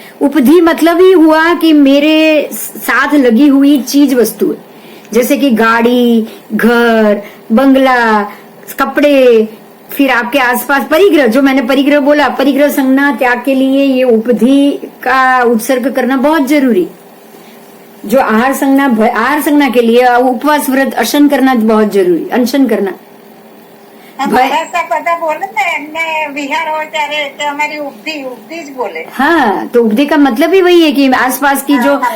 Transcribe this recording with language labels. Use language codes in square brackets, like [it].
[hi] उपधि मतलब ही हुआ कि मेरे साथ लगी हुई चीज वस्तु, जैसे कि गाड़ी, घर, बंगला, कपड़े, फिर आपके आसपास परिग्रह, जो मैंने परिग्रह बोला, परिग्रह संज्ञा त्याग के लिए ये उपधि का उत्सर्ग करना बहुत जरूरी। जो आहार संज्ञा के लिए उपवास व्रत अशन करना बहुत जरूरी, अनशन करना। [gu] બધા બોલે ને એમને વિહાર હોય ત્યારે અમારી ઉપધી જ બોલે। [hi] हाँ, तो उपधि का मतलब ही वही है कि आसपास की जो